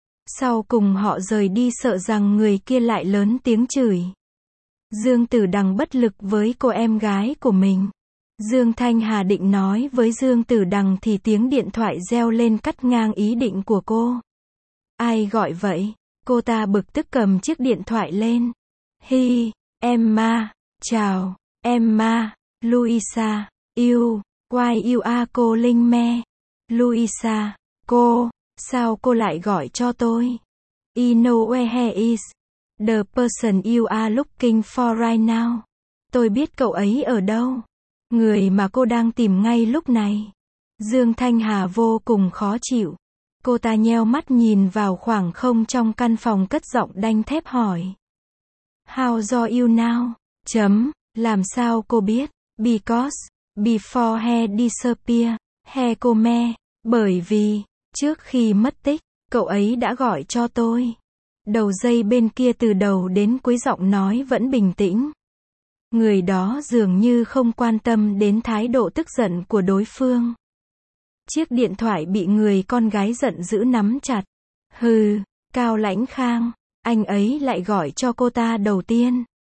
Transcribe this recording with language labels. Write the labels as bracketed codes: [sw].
[vi] Sau cùng họ rời đi sợ rằng người kia lại lớn tiếng chửi. Dương Tử Đằng bất lực với cô em gái của mình. Dương Thanh Hà định nói với Dương Tử Đằng thì tiếng điện thoại reo lên cắt ngang ý định của cô. Ai gọi vậy? Cô ta bực tức cầm chiếc điện thoại lên. [en] Hi, Emma, [vi] chào, [en] Emma, Luisa, [vi] yêu, [en] why you are calling me? [vi] Luisa, cô, sao cô lại gọi cho tôi? [en] I know where he is. The person you are looking for right now. [vi] Tôi biết cậu ấy ở đâu. Người mà cô đang tìm ngay lúc này. Dương Thanh Hà vô cùng khó chịu. Cô ta nheo mắt nhìn vào khoảng không trong căn phòng cất giọng đanh thép hỏi. [en] How do you now? [vi] Chấm, làm sao cô biết? [en] Because, before he disappear, he call me. [vi] Bởi vì, trước khi mất tích, cậu ấy đã gọi cho tôi. Đầu dây bên kia từ đầu đến cuối giọng nói vẫn bình tĩnh. Người đó dường như không quan tâm đến thái độ tức giận của đối phương. Chiếc điện thoại bị người con gái giận dữ nắm chặt. Hừ, Cao Lãnh Khang, anh ấy lại gọi cho cô ta đầu tiên.